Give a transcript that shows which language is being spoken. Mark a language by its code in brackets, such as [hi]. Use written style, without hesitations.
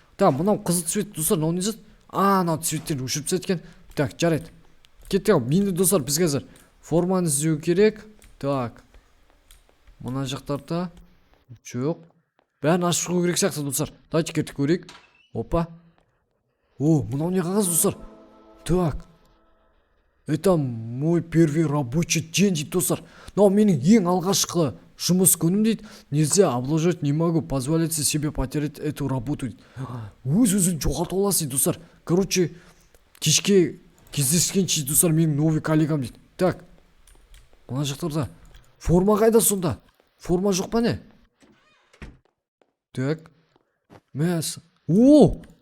[kk] Так, мынау қызыл цвет достар, мынау не зат? Мынау цветтерін өшіріп тастайды екен. Так, жарайды. Кеттік. Енді достар, біз қазір форманы іздеу керек. Так. Мына жақтарда жоқ. Бәрін ашып шығу керек сияқты достар. Давайте кеттік көрейік. Опа. О, мынау не қағаз достар. Так. [ru] Это мой первый рабочий день дейді достар. [kk] Мынау менің ең алғашқы жұмыс күнім дейді. [ru] Нельзя облажать, не могу позволить себе потерять эту работу дейді. [kk] Өз-өзін жоғалтып аласыз дейді достар. Короче, кешке кездескенше достар, менің [ru] новый коллегам [kk] дейді. Так. Мына жақтарда форма қайда сонда? Форма жоқ па не? Так. Мәс. О!